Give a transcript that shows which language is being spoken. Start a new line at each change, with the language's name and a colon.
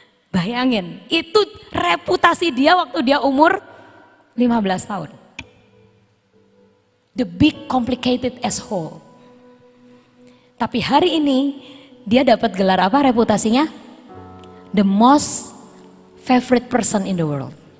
Indonesian: Bayangin, itu reputasi dia waktu dia umur 15 tahun.
English: The big complicated asshole.
Indonesian: Tapi hari ini dia dapat gelar apa reputasinya?
English: The most favorite person in the world.